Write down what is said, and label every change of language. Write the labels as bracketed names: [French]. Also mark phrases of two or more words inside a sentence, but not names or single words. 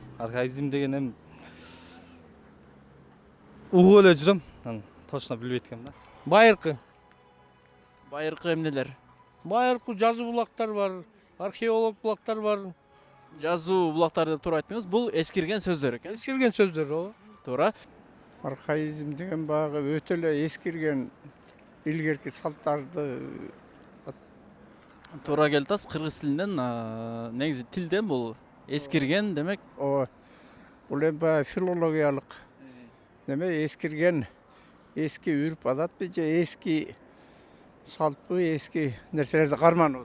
[Kyrgyz] Архаизм деген эми угуп эле жүрөм. Точно билбейт экенмин да. Байыркы. Байыркы эмнелер? Байыркы жазуу булактар бар, археолог булактар бар. Жазуу булактар деп туура айттыңыз. Бул эскирген сөздөр экен. Эскирген сөздүр о. Туура. Архаизм деген баягы өтө эле эскирген илгерки салттарды Туура келатасыз. Кыргыз тилинен негизи тилден бул эскирген демек бул эми баягы филологиялык неме эскирген эски үрп адатпы же эски салтпы эски нерселерди кармануу